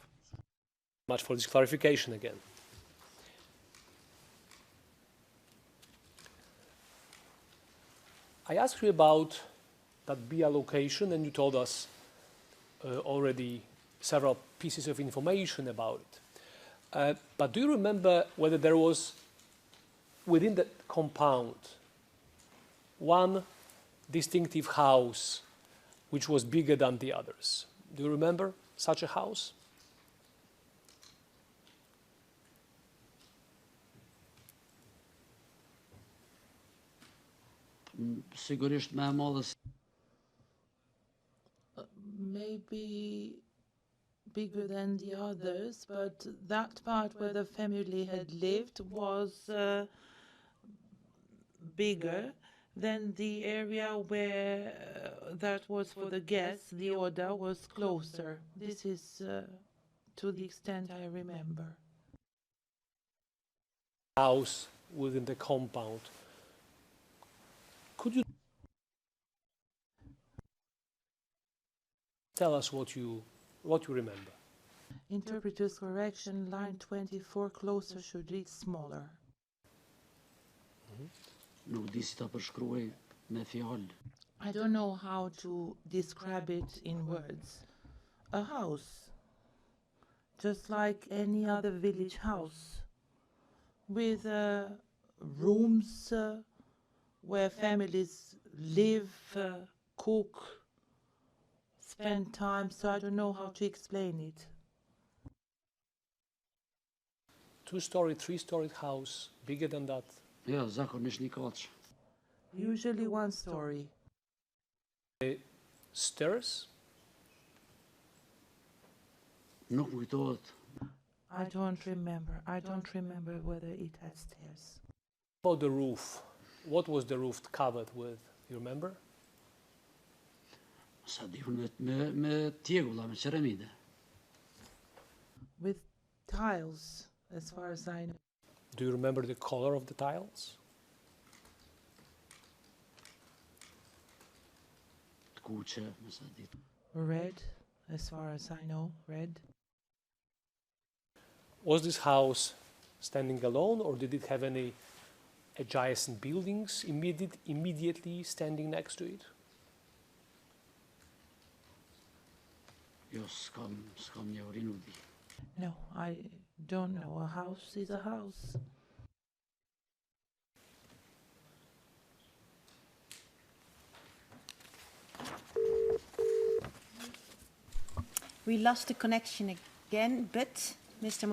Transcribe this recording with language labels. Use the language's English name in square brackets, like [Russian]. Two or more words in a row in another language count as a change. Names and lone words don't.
[English] Much for this clarification again. I asked you about that BIA location, and you told us already several pieces of information about it. But do you remember whether there was within that compound one distinctive house which was bigger than the others? Do you remember such a house? [Albanian] Sigurisht më e madhe [English] Maybe bigger than the others, but that part where the family had lived was bigger than the area where that was for the guests. The order was closer. This is to the extent I remember. House within the compound. Could you tell us what you remember? Interpreter's correction, line 24, closer should read smaller. [Albanian] nuk di si ta përshkruaj me fjalë. [English] I don't know how to describe it in words. A house, just like any other village house, with rooms where families live, cook, spend time, so I don't know how to explain it. Two-story, three-story house, bigger than that? [Albanian] Ja, zakonisht një kaç. [English] Usually one story. Stairs? [Albanian] Nuk më kujtohet. [English] I don't remember. I don't remember whether it had stairs. About the roof, what was the roof covered with? You remember? [Albanian] Sa di unë me tjegulla, me ceramide. [English] With tiles, as far as I know. Do you remember the color of the tiles? [Albanian] Të kuqe, me sa di. [English] Red, as far as I know, red. Was this house standing alone, or did it have any adjacent buildings immediately standing next to it? [Albanian] Jo, s'kam një uri, nuk di. [English] No, I don't know. A house is a house. We lost the connection again, but Mr.